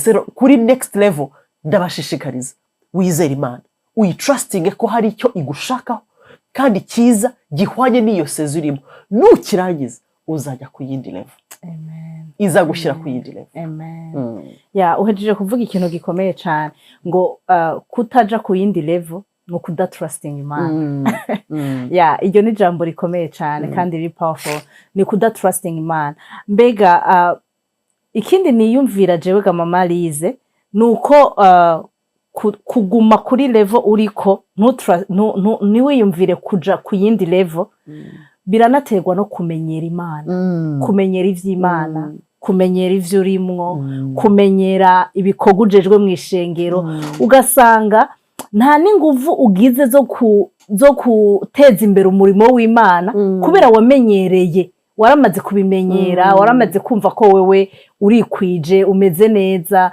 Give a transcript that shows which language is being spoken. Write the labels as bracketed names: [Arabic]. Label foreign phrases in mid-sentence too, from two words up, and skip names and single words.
[Kinyarwanda] Rero kuri [English] next level [Kinyarwanda] ndabashishikariza wizere Imana uyitrustinge ko hari icyo igushakaho kandi cyiza gihwanye n'iyo sezo urimo, nukirangiza uzajya ku yindi level. Amen. Iza gushyira ku yindi level. Amen. [Rundi] Ya uhejeje kuvuga ikintu gikomeye cyane ngo kutaja ku yindi level no kudatrusting Imana. Ya iryo ni jambo rikomeye cyane kandi riri powerful, ni kudatrusting Imana. Mbega ikindi niyumvira jewe ga Mama Lize nuko kuguma kuri level uriko niwiyumvire kuja ku yindi level, biranaterwa no kumenyera Imana, kumenyera ivy'Imana, kumenyera ivyo urimwo, kumenyera ibikorwa ujejwe mu ishengero, ugasanga nta n'inguvu ugize zo guteza imbere umurimo w'Imana kubera wamenyereye, waramaze kubimenyera, waramaze kumva ko wewe urikwije umeze neza.